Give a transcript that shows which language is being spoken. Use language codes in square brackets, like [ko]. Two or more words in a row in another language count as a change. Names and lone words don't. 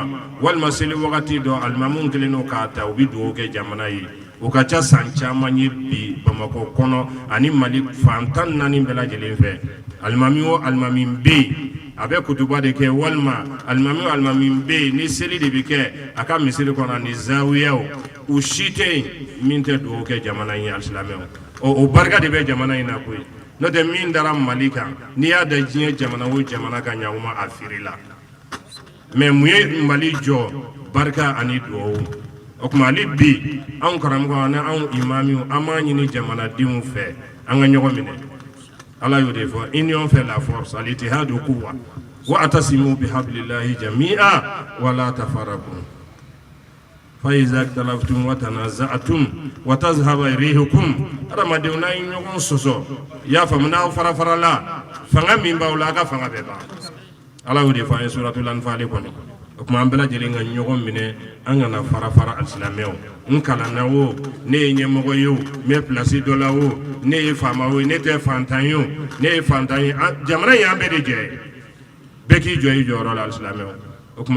[bm] walima seli wagati dɔ alimamuw kelen don k'a ta u bɛ dugawu kɛ jamana ye o ka ca san caman ye bi bamakɔ kɔnɔ ani mali fan 14 bɛɛ lajɛlen fɛ alimami o alimami bɛ yen a bɛ kutuba de kɛ walima alimami o alimami bɛ yen ni seli de bɛ kɛ a ka misiri kɔnɔ ani zawiyaw u si tɛ yen min tɛ dugawu kɛ jamana in ye alisilamɛw o barika de bɛ jamana in na koyi n'o tɛ min dara mali kan n'i y'a da diɲɛ jamana o jamana kan ɲaguma a firila mais mun ye mali jɔ barika ani dugawu o kuma hali bi anw karamɔgɔ ani anw imamiw an b'a ɲini jamanadenw fɛ an ka ɲɔgɔn minɛ ala y'o de fɔ [fr] union fait la force [ar] الاتحاد قوة واعتصموا بحبل الله جميعا ولا تفرقوا فإذا اختلفتم وتنازعتم وتذهب ريحكم [bm] adamadenw n'a ye ɲɔgɔn sɔsɔ y'a faamu n'aw fara la fanga min b'aw la a ka fanga bɛɛ ban ala y'o de fɔ an ye suratul anfal kɔnɔ o kuma an bɛɛ lajɛlen ka ɲɔgɔn minɛ an kana fara alisilamɛw n kalanna o ne ye ɲɛmɔgɔ ye o n bɛ pilasi dɔ la o ne ye faama o ne tɛ fantan ye o ne ye fantan ye jamana in y'an bɛɛ de jɛ bɛɛ k'i jɔ i jɔyɔrɔ la alisilamɛw o kuma